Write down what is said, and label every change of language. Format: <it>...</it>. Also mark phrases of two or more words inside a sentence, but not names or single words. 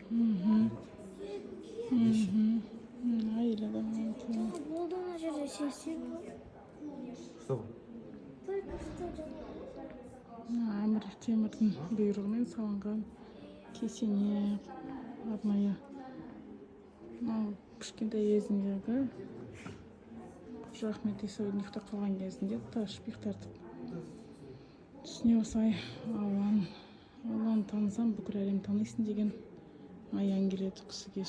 <kk>Әйел адам екен. Болды ана жерде сексен.</kk> <ru>Что? Только что</ru> <kk>Әмір Темірдің бұйрығымен салынған кесене арнайы. Мынау кішкентай кезіндегі Қожа Ахмет Яссауидің ұйықтап қалған кезінде ташбих тартып түсіне осылай Алланы танысаң бүкіл әлем танисың деген аян келеді кісіге.</kk>